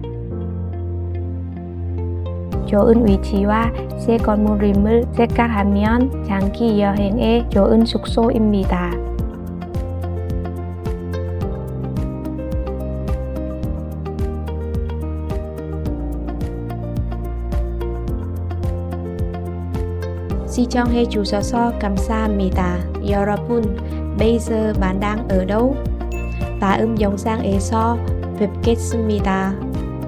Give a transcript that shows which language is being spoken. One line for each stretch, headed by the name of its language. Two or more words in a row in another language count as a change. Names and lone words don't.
Korean: 좋은 위치와 새 건물임을 생각하면 장기 여행에 좋은 숙소입니다. 시청해 주셔서 감사합니다. 여러분,
Vietnamese: bây giờ bạn đang ở đâu?
Korean: 다음 영상에서 뵙겠습니다.